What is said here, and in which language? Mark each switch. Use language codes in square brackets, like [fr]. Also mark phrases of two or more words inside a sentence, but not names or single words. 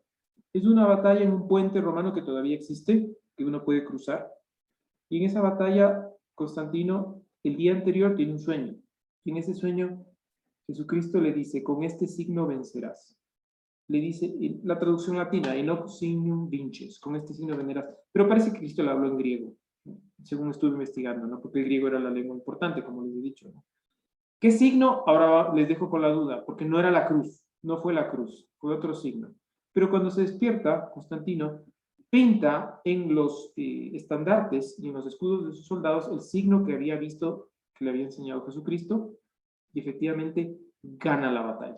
[es] Es una batalla en un puente romano que todavía existe, que uno puede cruzar. Y en esa batalla, Constantino, el día anterior, tiene un sueño. Y en ese sueño, Jesucristo le dice, con este signo vencerás. Le dice, la traducción latina, [la] en hoc signum vinces, [es] con este signo vencerás. Pero parece que Cristo le habló en griego, ¿no? Según estuve investigando, ¿no? Porque el griego era la lengua importante, como les he dicho, ¿no? ¿Qué signo? Ahora les dejo con la duda, porque no era la cruz, no fue la cruz, fue otro signo. Pero cuando se despierta, Constantino pinta en los estandartes y en los escudos de sus soldados el signo que había visto, que le había enseñado Jesucristo, y efectivamente gana la batalla.